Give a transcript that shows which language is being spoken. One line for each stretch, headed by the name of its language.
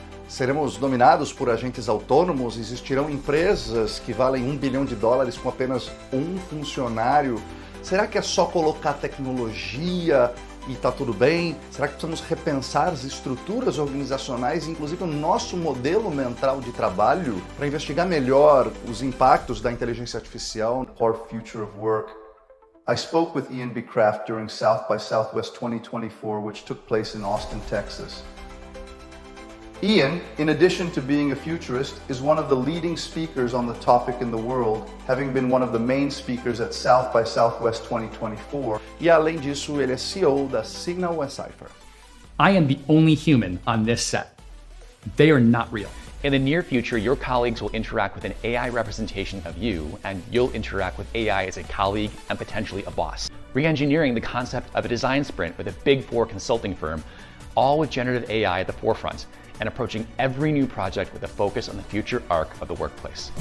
Portuguese: Seremos dominados por agentes autônomos? Existirão empresas que valem $1 bilhão com apenas um funcionário? Será que é só colocar tecnologia e tá tudo bem? Será que precisamos repensar as estruturas organizacionais, inclusive o nosso modelo mental de trabalho, para investigar melhor os impactos da inteligência artificial
English: for future of work? I spoke with Ian Beacraft during South by Southwest 2024, which took place in Austin, Texas. Ian, in addition to being a futurist, is one of the leading speakers on the topic in the world, having been one of the main speakers at South by Southwest 2024.
Portuguese: E além disso, ele é CEO da Signal and Cipher.
English: I am the only human on this set. They are not real. In the near future, your colleagues will interact with an AI representation of you, and you'll interact with AI as a colleague and potentially a boss. Re-engineering the concept of a design sprint with a Big Four consulting firm, all with generative AI at the forefront, and approaching every new project with a focus on the future arc of the workplace.